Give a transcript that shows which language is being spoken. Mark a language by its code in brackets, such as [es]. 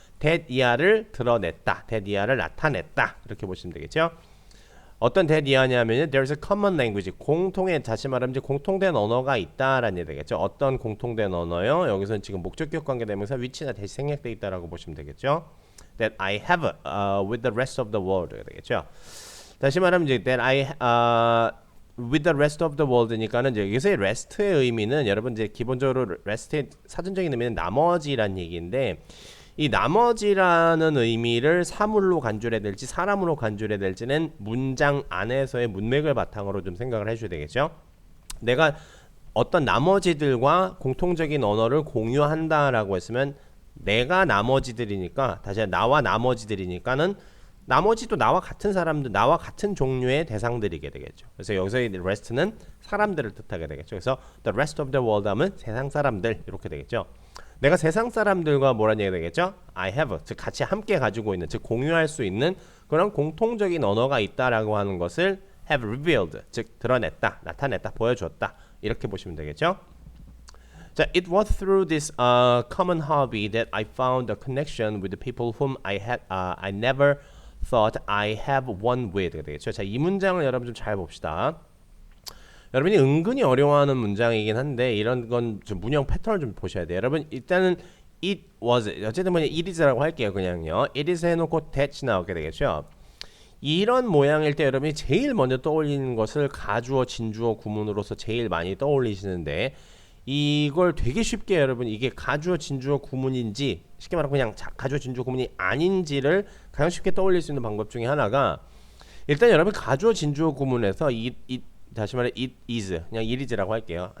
[ko] that 이하를 드러냈다, that 이하를 나타냈다 이렇게 보시면 되겠죠. 어떤 that 이하냐면은 [en] there's a common language [ko] 공통의 다시 말하면 이제 공통된 언어가 있다라는 얘기 되겠죠. 어떤 공통된 언어요? 여기서는 지금 목적격 관계대명사 위치나 대시 생략돼 있다라고 보시면 되겠죠. [en] That I have with the rest of the world [ko] 되겠죠. 다시 말하면 이제 [en] that I with the rest of the world [ko] 니까는 이제 여기서의 rest의 의미는 여러분 이제 기본적으로 rest의 사전적인 의미는 나머지란 얘기인데 이 나머지라는 의미를 사물로 간주해야 될지 사람으로 간주해야 될지는 문장 안에서의 문맥을 바탕으로 좀 생각을 해줘야 되겠죠. 내가 어떤 나머지들과 공통적인 언어를 공유한다라고 했으면 내가 나머지들이니까 다시 나와 나머지들이니까는 나머지도 나와 같은 사람들, 나와 같은 종류의 대상들이게 되겠죠. 그래서 여기서의 rest는 사람들을 뜻하게 되겠죠. 그래서 [en] the rest of the world [ko] 하면 세상 사람들 이렇게 되겠죠. 내가 세상 사람들과 뭐라는 얘기가 되겠죠? I have, 즉 같이 함께 가지고 있는, 즉 공유할 수 있는 그런 공통적인 언어가 있다라고 하는 것을 [en] have revealed, [ko] 즉 드러냈다, 나타냈다, 보여주었다 이렇게 보시면 되겠죠. [en] 자, it was through this common hobby that I found a connection with the people whom I never thought I have one with. [ko] 되겠죠. 자, 이 문장을 여러분 좀 잘 봅시다. 여러분이 은근히 어려워하는 문장이긴 한데 이런 건 좀 문형 패턴을 좀 보셔야 돼요. 여러분 일단은 it was, 어쨌든 뭐냐 it is라고 할게요. 그냥요. it is 해놓고 that 나오게 되겠죠. 이런 모양일 때 여러분이 제일 먼저 떠올리는 것을 가주어, 진주어, 구문으로서 제일 많이 떠올리시는데 이걸 되게 쉽게 여러분 이게 가주어, 진주어, 구문인지 쉽게 말하면 그냥 가주어, 진주어, 구문이 아닌지를 가장 쉽게 떠올릴 수 있는 방법 중에 하나가 일단 여러분 가주어, 진주어, 구문에서 다시 말해 it is 그냥 it is라고 할게요.